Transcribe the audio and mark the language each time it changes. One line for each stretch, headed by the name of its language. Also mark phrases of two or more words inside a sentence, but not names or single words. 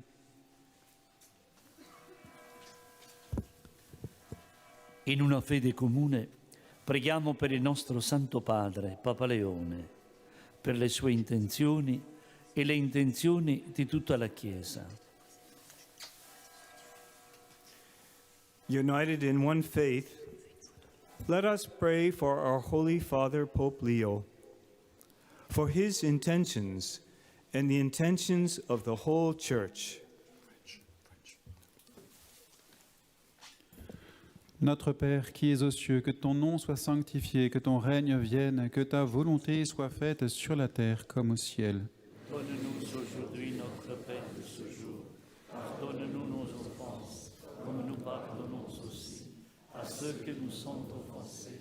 Italian: In una fede comune preghiamo per il nostro Santo Padre, Papa Leone, per le sue intenzioni e le intenzioni di tutta la Chiesa.
English: United in one faith, let us pray for our Holy Father, Pope Leo, for his intentions and the intentions of the whole Church.
French: Notre Père qui es aux cieux, que ton nom soit sanctifié, que ton règne vienne, que ta volonté soit faite sur la terre comme au ciel. Donne-nous aujourd'hui notre pain de ce jour. Pardonne-nous nos offenses, comme nous pardonnons aussi à ceux qui nous sont offensés.